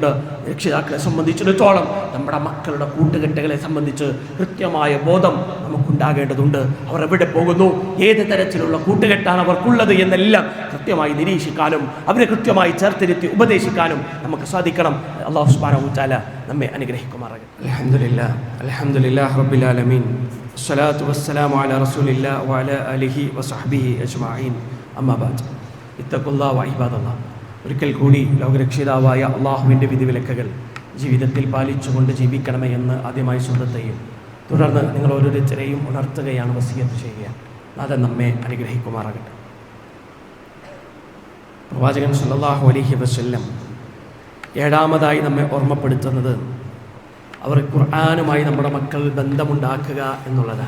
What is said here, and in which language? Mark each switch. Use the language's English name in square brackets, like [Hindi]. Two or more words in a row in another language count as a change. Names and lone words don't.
[Malayalam] രക്ഷിതാക്കളെ സംബന്ധിച്ചിടത്തോളം നമ്മുടെ മക്കളുടെ കൂട്ടുകെട്ടുകളെ സംബന്ധിച്ച് കൃത്യമായ ബോധം നമുക്കുണ്ടാകേണ്ടതുണ്ട്. അവർ എവിടെ പോകുന്നു, ഏത് തരത്തിലുള്ള കൂട്ടുകെട്ടാണ് അവർക്കുള്ളത് എന്നെല്ലാം കൃത്യമായി നിരീക്ഷിക്കാനും അവരെ കൃത്യമായി ചേർത്തിരുത്തി ഉപദേശിക്കാനും നമുക്ക് സാധിക്കണം. അല്ലാഹു [Arabic] سبحانه وتعالى [Malayalam] നമ്മെ അനുഗ്രഹിക്കുമാറാകട്ടെ. [Arabic] الحمد لله، الحمد لله رب العالمين, الصلاة والسلام على رسول الله وعلى آله وصحبه أجمعين. أما بعد اتقوا الله وعباد الله. [Malayalam] ഒരിക്കൽ കൂടി ലോകരക്ഷിതാവായ അള്ളാഹുവിൻ്റെ വിധിവിലക്കുകൾ ജീവിതത്തിൽ പാലിച്ചുകൊണ്ട് ജീവിക്കണമേ എന്ന് ആദ്യമായി സ്വന്തത്തെയും തുടർന്ന് നിങ്ങൾ ഓരോരുത്തരെയും ഉണർത്തുകയാണ് വസിയത്ത് ചെയ്യുക. അത് നമ്മെ അനുഗ്രഹിക്കുമാറാകട്ടെ. പ്രവാചകൻ [Arabic] صلى الله عليه وسلم [Malayalam] ഏഴാമതായി നമ്മെ ഓർമ്മപ്പെടുത്തുന്നത് അവർ ഖുർആനുമായി നമ്മുടെ മക്കൾ ബന്ധമുണ്ടാക്കുക എന്നുള്ളതാണ്.